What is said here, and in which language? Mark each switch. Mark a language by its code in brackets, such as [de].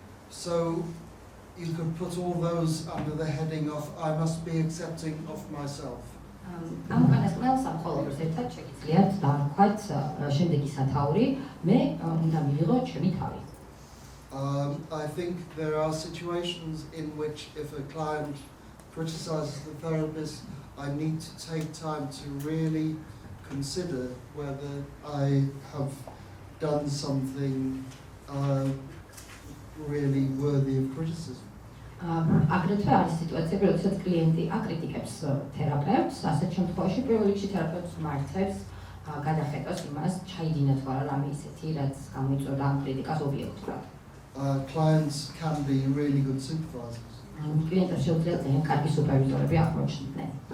[en] So you could put all those under the heading of I must be accepting of myself. [ka] ამ განსხვავებას სამხოლოდ ერთად შეგიძლიათ დავარქვათ შემდეგი სათაური, მე უნდა მივიღო ჩემი თავი. [en] I think there are situations in which if a client criticizes the therapist, I need to take time to really consider whether I have done something really worthy of criticism. [ka] აგრეთვე არის სიტუაციები, როდესაც კლიენტი აკრიტიკებს თერაპევტს, ასეთ შემთხვევაში პირველ რიგში თერაპევტს მართებს გადახედოს იმას, ჩაიდინა თუ არა რამე ისეთი, რაც გამოიწვევდა ამ კრიტიკას ობიექტურად. [en] Clients can be really good supervisors. [ka] კლიენტებს შეუძლიათ ძალიან კარგი სუპერვიზორები აღმოჩნდნენ.